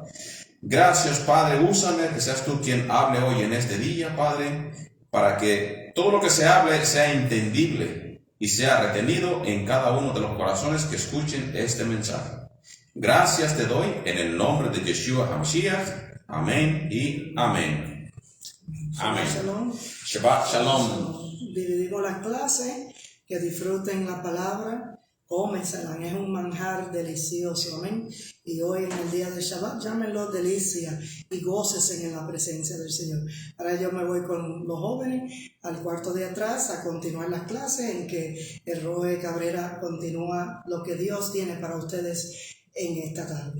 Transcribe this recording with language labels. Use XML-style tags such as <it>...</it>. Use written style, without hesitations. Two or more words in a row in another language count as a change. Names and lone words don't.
<es>Gracias, Padre, úsame, que seas tú quien hable hoy en este día, Padre, para que todo lo que se hable sea entendible y sea retenido en cada uno de los corazones que escuchen este mensaje. Gracias te doy en el nombre de Yeshua HaMashiach. Amén y amén. Amén. Shalom.</es> <he>שבת שלום.</he> <es>Dividimos las clases, que disfruten la palabra. Cómensela, es un manjar delicioso, amén. Y hoy en el día de Shabbat, llámenlo delicia y gócesen en la presencia del Señor. Ahora yo me voy con los jóvenes al cuarto de atrás a continuar las clases en que el Roe Cabrera continúa lo que Dios tiene para ustedes en esta tarde.</es>